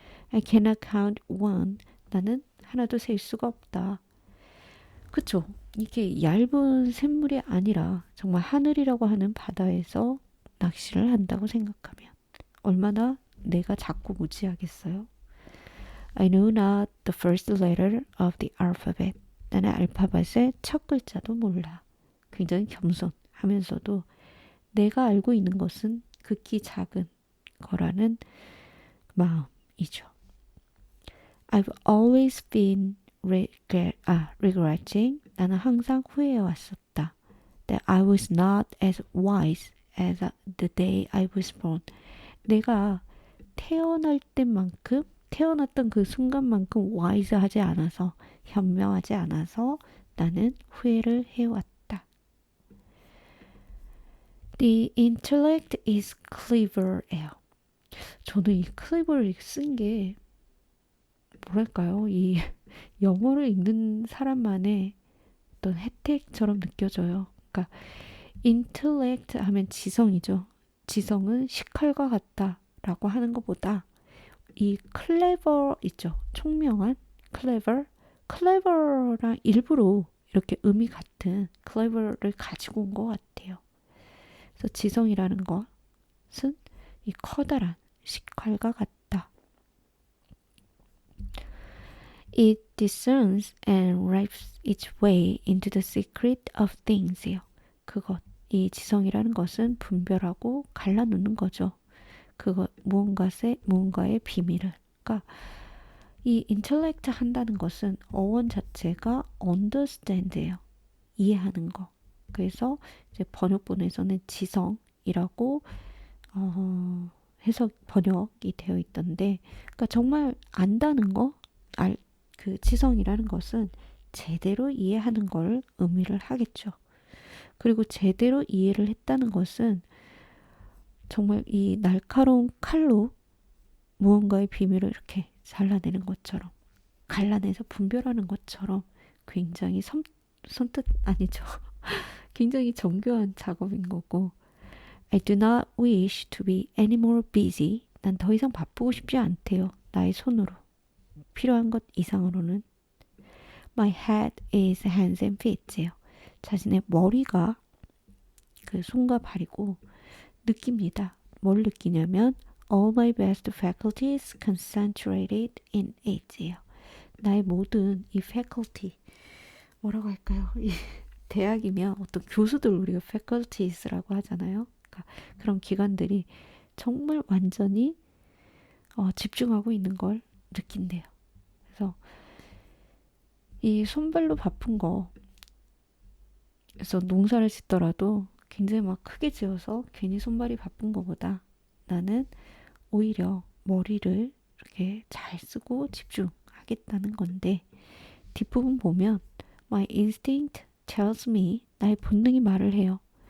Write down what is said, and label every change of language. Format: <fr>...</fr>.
<en>I cannot count one.</en> <ko>나는 하나도 셀 수가 없다. 그쵸? 이게 얇은 샘물이 아니라 정말 하늘이라고 하는 바다에서 낚시를 한다고 생각하면 얼마나 내가 작고 무지하겠어요?</ko> <en>I know not the first letter of the alphabet.</en> <ko>나는 알파벳의 첫 글자도 몰라. 굉장히 겸손하면서도 내가 알고 있는 것은 극히 작은 거라는 마음이죠.</ko> <en>I've always been regretting.</en> <ko>나는 항상 후회해 왔었다.</ko> <en>That I was not as wise as the day I was born.</en> <ko>내가 태어날 때만큼 태어났던 그 순간만큼 와이즈하지 않아서 현명하지 않아서 나는 후회를 해왔다.</ko> <en>The intellect is clever예요.</en> <ko>저는 이 clever를 쓴 게 뭐랄까요? 이 영어를 읽는 사람만의 어떤 혜택처럼 느껴져요. 그러니까 intellect 하면 지성이죠. 지성은 식칼과 같다라고 하는 것보다 이 clever 있죠. 총명한 clever랑 일부러 이렇게 의미 같은 clever를 가지고 온 것 같아요. 그래서 지성이라는 것은 이 커다란 식칼과 같다.</ko> <en>It discerns and writes its way into the secret of things요.</en> <ko>그것, 이 지성이라는 것은 분별하고 갈라놓는 거죠. 그것, 무언가의 비밀을. 그러니까 이 intellect 한다는 것은 어원 자체가 understand예요. 이해하는 거. 그래서 이제 번역본에서는 지성이라고 해석 번역이 되어 있던데, 그러니까 정말 안다는 거, 그 지성이라는 것은 제대로 이해하는 걸 의미를 하겠죠. 그리고 제대로 이해를 했다는 것은 정말 이 날카로운 칼로 무언가의 비밀을 이렇게 잘라내는 것처럼, 갈라내서 분별하는 것처럼 굉장히 선뜻 아니죠. 굉장히 정교한 작업인 거고,</ko> <en>I do not wish to be any more busy.</en> <ko>난 더 이상 바쁘고 싶지 않대요. 나의 손으로. 필요한 것 이상으로는.</ko> <en>My head is hands and feet예요.</en> <ko>자신의 머리가 그 손과 발이고 느낍니다. 뭘 느끼냐면</ko> <en>all my best faculties concentrated in it예요.</en> <ko>나의 모든 이 faculty 뭐라고 할까요? 이 대학이면 어떤 교수들 우리가 faculties라고 하잖아요. 그러니까 그런 기관들이 정말 완전히 집중하고 있는 걸 느낀대요. 그래서 이 손발로 바쁜 거, 그래서 농사를 짓더라도 굉장히 막 크게 지어서 괜히 손발이 바쁜 거보다 나는 오히려 머리를 이렇게 잘 쓰고 집중하겠다는 건데, 뒷부분 보면</ko> <en>My instinct tells me,</en> <ko>나의 본능이 말을 해요.</ko>